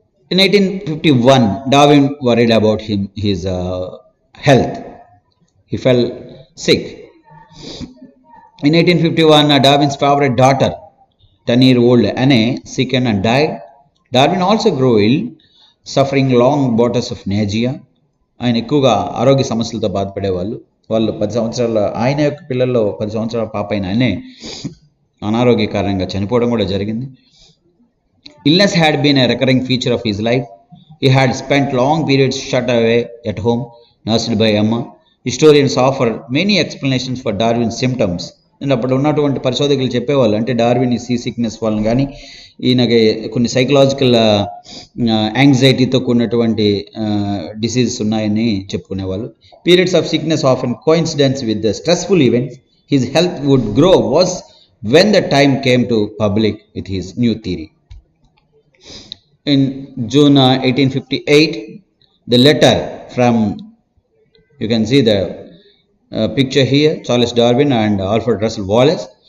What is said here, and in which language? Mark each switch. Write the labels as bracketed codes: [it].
[en] In 1851, Darwin worried about his health. He fell sick. In 1851, Darwin's favorite daughter, 10-year-old Anne, sickened and died. Darwin also grew ill, suffering long bouts of nausea. [te] ఆయన ఎక్కువగా ఆరోగ్య సమస్యలతో బాధపడేవాళ్ళు. వాళ్ళు 10 సంవత్సరాల ఆయన యొక్క పిల్లల్లో 10 సంవత్సరాల పాప అయిన ఆయనే అనారోగ్య కారణంగా చనిపోవడం కూడా జరిగింది. [en] Illness had been a recurring feature of his life. He had spent long periods shut away at home, nursed by Emma. Historians offer many explanations for Darwin's symptoms. [te] And అప్పుడు ఉన్నటువంటి పరిశోధకులు చెప్పేవాళ్ళు, అంటే డార్విన్ ఈ సీ సిక్నెస్ వలన కానీ ఈయనకి కొన్ని సైకలాజికల్ యాంగ్జైటీతో కూడినటువంటి డిసీజెస్ ఉన్నాయని చెప్పుకునేవాళ్ళు. [en] Periods of sickness often coincidence with the stressful events. His health would grow worse when the time came to public with his new theory. In June 1858, the letter from, you can see the picture here, Charles Darwin and Alfred Russel Wallace.